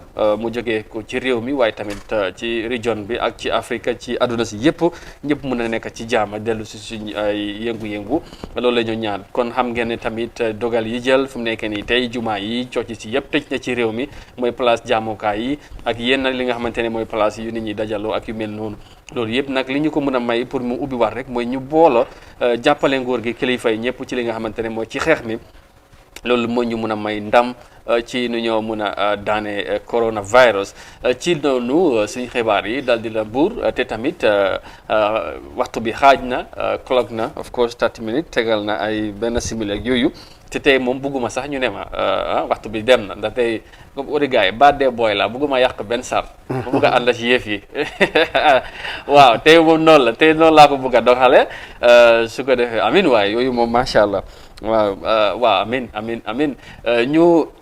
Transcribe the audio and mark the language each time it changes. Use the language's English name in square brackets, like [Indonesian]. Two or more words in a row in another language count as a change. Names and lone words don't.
[Wolof] mu jógee ko ci réew mi waaye tamit ci région bi ak ci Afrique ci àdduna si yëpp ñëpp mun a nekk ci jaama dellu si suñ ay yëngu-yëngu loolu la ñu ñaan kon xam ngeen ne tamit dogal yi jël fu mu nekk nii tey jumaa yi cooci si yëpp tëj na ci réew mi mooy place jaamukaay yi ak yenn li nga xamante ne mooy place yu nit ñi dajaloo ak yu mel noonu loolu yëpp nag li ñu ko mën a may pour mu ubbi war rek mooy ñu boolo jàppale nguur gi kilifa yi ñëpp ci li nga xamante ne mooy ci xeex mi loolu moo ñu mun a may ndam ci nu ñoo mun a daane coronavirus ci noonu suñu xibaar yi daal di la buur te tamit waxtu bi xaaj na clock na [English] of course 30 minutes [Wolof] tegal na ay benn simili ak yooyu te tey moom bugguma sax ñu ne ma waxtu bi dem na ndax tey comme origa yi baddee booy la bugguma yàq benn sar ma bugg a ànd ci yëf yi waaw tey moom noonu la tey noonu laa ko bugg a doxale su ko defee amin waaye yooyu moom [Arabic] ما شاء الله [Wolof] waaw amin ñu